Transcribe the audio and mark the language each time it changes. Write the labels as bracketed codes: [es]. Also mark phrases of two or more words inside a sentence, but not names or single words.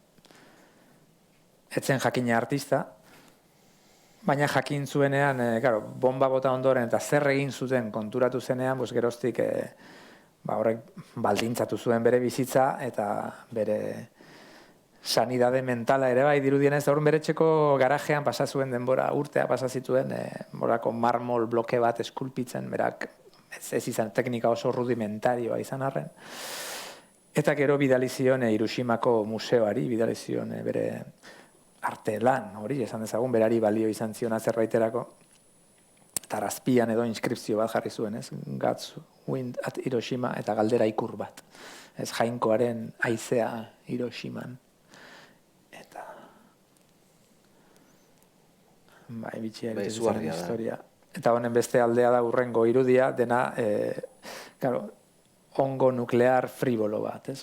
[eu] Etzen jakina artista, baina jakin zuenean, bomba bota ondoren eta zer egin zuten konturatu zenean, geroztik horrek baldintzatu zuen bere bizitza eta bere sanidade mentala ere bai dirudienez, da bere etxeko garajean pasa zuen denbora, urtea pasa zituen, morako marmol bloke bat eskulpitzen, berak ez izan teknika oso rudimentarioa izan arren. Eta gero bidali zion Hiroshimako museoari, bidali zion bere arte lan, hori esan dezagun, berari balio izan ziona zerbaiterako. Eta arazpian edo inskripzio bat jarri zuen, ez? [en] God's wind at Hiroshima [eu] eta galdera ikur bat. Ez jainkoaren haizea Hiroshiman. Bai, bitxia egiten historia. Eta honen beste aldea da urrengo irudia, dena, ongo nuklear fribolo bat, ez?